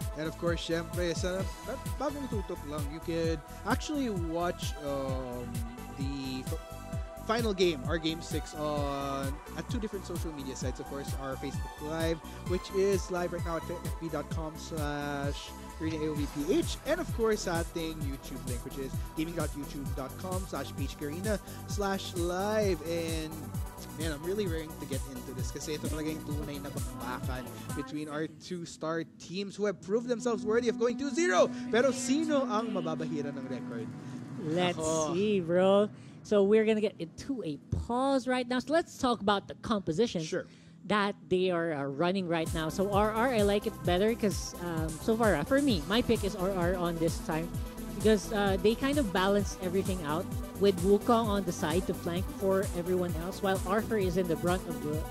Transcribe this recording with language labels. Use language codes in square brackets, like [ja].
[en] And of course, syempre, [tl] sa bagong tutok lang, [en] you could actually watch the final game, our Game 6, at 2 different social media sites. Of course, our Facebook Live, which is live right now at fb.com/Garena AOVPH. And of course, sa ating YouTube link, which is gaming.youtube.com/pagegarena/live. And man, I'm really raring to get into this [tl] kasi ito talaga yung tunay na bakbakan [en] between our 2-star teams who have proved themselves worthy of going 2-0. [tl] Pero sino ang mababahira ng record? [en] Let's [tl] Ako. [en] see, bro. So we're gonna get into a pause right now. So let's talk about the composition Sure. that they are running right now. So RR, I like it better because so far, for me, my pick is RR on this time because they kind of balance everything out with Wukong on the side to flank for everyone else, while Arthur is in the brunt of the.